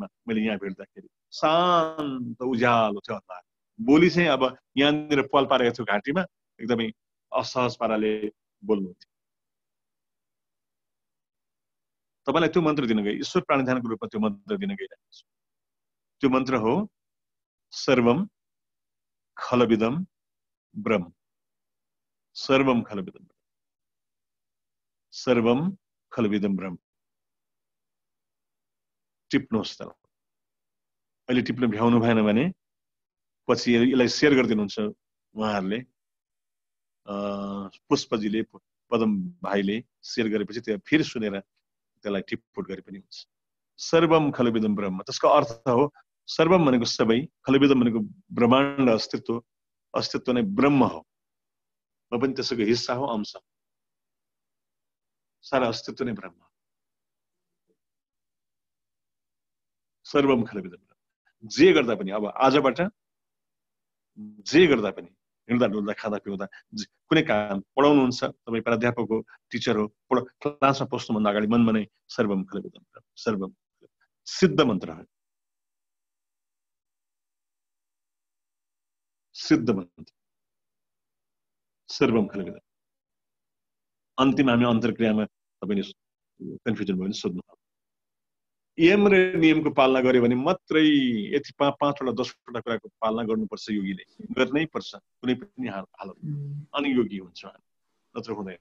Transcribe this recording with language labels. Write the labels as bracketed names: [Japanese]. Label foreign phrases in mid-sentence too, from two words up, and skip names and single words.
[Nepali] मैले यहाँ भेट्दाखेरि शान्त उज्यालो थियो अनुहार। बोली चाहिँ अब यहाँनिर पल पारेको थियो घाँटीमा, एकदमै असहज पाराले बोल्नुहुन्थ्यो। तपाईँलाई त्यो मन्त्र दिन गए, ईश्वर प्राणीधानको रूपमा त्यो मन्त्र दिन गइरहेको छु। त्यो मन्त्र हो [Sanskrit] सर्वम खलविदम ब्रह्म। सर्वम खलविदम, सर्वम खलविदम ब्रह्म। [Nepali] टिप्नुहोस् त, अहिले टिप्न भ्याउनु भएन भने पछि यसलाई सेयर गरिदिनुहुन्छ उहाँहरूले, पुष्पजीले, पदम भाइले सेयर गरेपछि त्यो फेरि सुनेर त्यसलाई टिपपुट गरे पनि हुन्छ। [Sanskrit] सर्वम खलविदम ब्रह्म, [Nepali] त्यसको अर्थ हो सर्वम भनेको सबै, खलविदम भनेको ब्रह्माण्ड अस्तित्व, अस्तित्व नै ब्रह्म हो। म पनि त्यसको हिस्सा हो, अंश। सारा अस्तित्व नै ब्रह्म। [Sanskrit] सर्वम खलविदम ब्रह्म। [Nepali] जे गर्दा पनि, अब आजबाट जे गर्दा पनि, हिँड्दा डुल्दा खाँदा पिउँदा कुनै काम पढाउनुहुन्छ, तपाईँ प्राध्यापक हो, टिचर हो, क्लासमा पस्नुभन्दा अगाडि मनमा नै [Sanskrit] सर्वम खलविदम ब्रह्म, [Nepali] सर्वम सिद्ध मन्त्र हो, सिद्ध मन्त्र [Sanskrit] सर्वम खलविदम। [Nepali] अन्तिम हामी अन्तर्क्रियामा तपाईँले कन्फ्युजन भयो भने सोध्नु। यम र नियमको पालना गर्यो भने मात्रै यति 5वटा 10वटा कुराको पालना गर्नुपर्छ योगीले, गर्नै पर्छ कुनै पनि हालत, अनि योगी हुन्छ, नत्र हुँदैन।